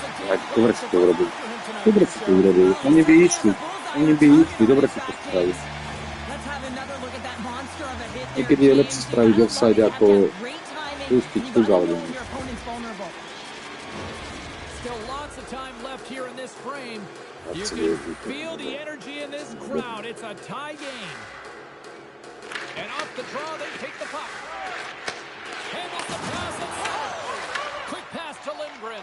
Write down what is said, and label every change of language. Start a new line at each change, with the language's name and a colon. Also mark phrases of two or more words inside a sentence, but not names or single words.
Slovak: Dobre si to urobil. Dobre si to urobil. Oni by išli. Dobre si to spravili. Niekedy je lepšie spraviť offside ako pustiť tu alebo niečo.
English: Still lots of time left here in this frame. You can feel the energy in this crowd. It's a tie game. And off the draw, they take the puck. Handles the pass. Quick pass to Lindgren.